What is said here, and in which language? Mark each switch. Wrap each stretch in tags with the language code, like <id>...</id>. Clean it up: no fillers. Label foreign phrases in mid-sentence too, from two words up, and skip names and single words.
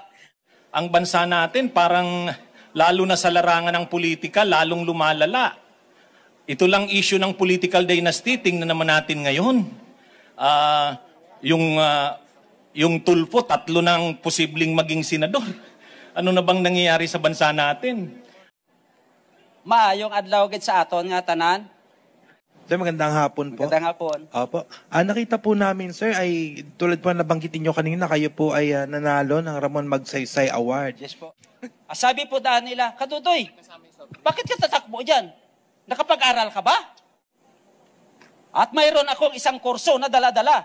<tl>Ang bansa natin parang lalo na sa larangan ng politika, lalong lumalala. Ito lang issue ng political dynasty, tingnan naman natin ngayon. Yung Tulfo, 3 ng posibleng maging senador. Ano na bang nangyayari sa bansa natin?</tl> <hil>Maayong adlaw gid sa aton nga tanan.</hil> <tl>Sir, magandang hapon po. Magandang hapon. Opo. Nakita po namin, sir, ay tulad po nabanggitin nyo kanina, kayo po ay nanalo ng Ramon Magsaysay Award. Yes po. Sabi po daan nila, Katutoy, bakit ka tatakbo dyan? Nakapag-aral ka ba? At mayroon akong isang kurso na dala-dala.</tl>